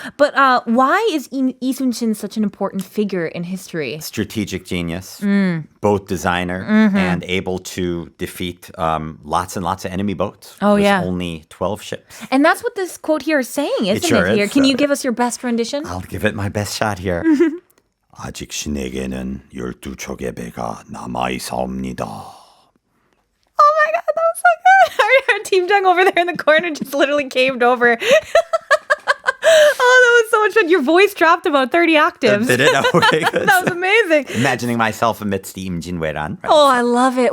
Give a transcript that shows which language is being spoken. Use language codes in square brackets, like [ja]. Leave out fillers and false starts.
[en] But why is Lee Sun-shin such an important figure in history? Strategic genius, boat designer, and able to defeat lots and lots of enemy boats. Oh, with yeah. only 12 ships. And that's what this quote here is saying, isn't sure it? Here, is. can you give us your best rendition? I'll give it my best shot here. [ko] 아직 신에게는 12척의 배가 남아있사옵니다. [en] Oh my God, that was so good. Our 팀장 over there in the corner just literally caved over. Oh, that was so much fun. Your voice dropped about 30 octaves. Did it? Okay, good. That was amazing. Imagining myself amidst the 임진왜란. Right? Oh, I love it.